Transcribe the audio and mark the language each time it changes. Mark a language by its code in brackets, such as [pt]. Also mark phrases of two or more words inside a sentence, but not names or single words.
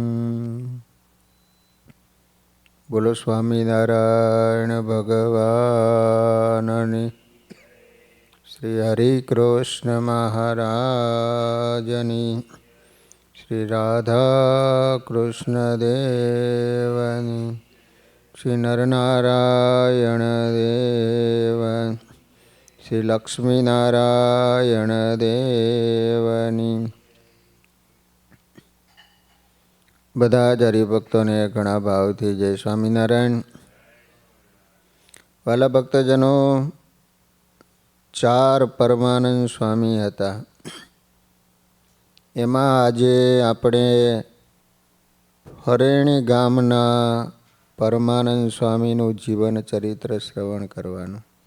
[gu] બોલો સ્વામીનારાયણ ભગવાનની, શ્રી હરિ કૃષ્ણ મહારાજની, શ્રી રાધા કૃષ્ણ દેવની, શ્રી નરનારાયણ દેવ, શ્રી લક્ષ્મી નારાયણ દેવની। બધા જ હરિભક્તોને ઘણા ભાવથી જય સ્વામિનારાયણ। વાલા ભક્તજનો, 4 પરમાનંદ સ્વામી હતા, એમાં આજે આપણે ફરેણી ગામના પરમાનંદ સ્વામીનું જીવન ચરિત્ર શ્રવણ કરવાનું।